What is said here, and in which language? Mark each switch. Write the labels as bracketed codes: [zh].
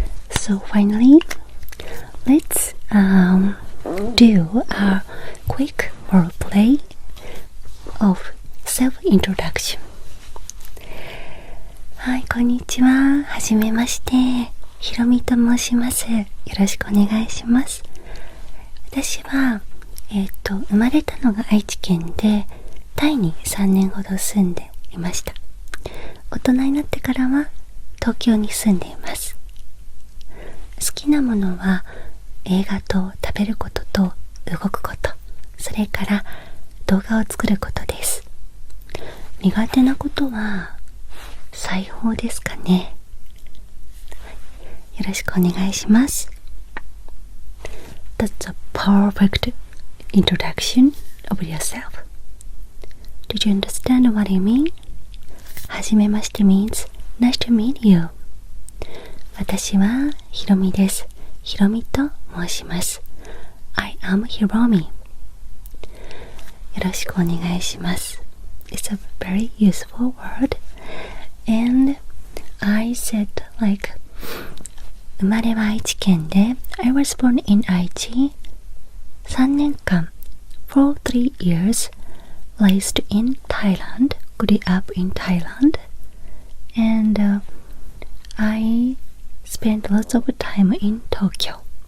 [en] So finally, let's do a quick roleplay of self-introduction. [ja] はい、こんにちは。はじめまして。ひろみと申します。よろしくお願いします。私は、生まれたのが愛知県で、タイに3年ほど住んでいました。大人になってからは東京に住んでいます。好きなものは映画と食べることと動くこと、それから動画を作ることです。苦手なことは裁縫ですかね。よろしくお願いします。 [en] That's a perfect introduction of yourself. Did you understand what I mean? はじめまして means nice to meet you. [ja] 私はひろみです。ひろみと申します。 [en] I am Hiromi. [ja] よろしくお願いします。 [en] It's a very useful word. And I said like [ja] 生まれは愛知県で [en] I was born in [ja] 愛知3年間 [en] for 3 years raised in Thailand, grew up in Thailand, and I spent lots of time in Tokyo.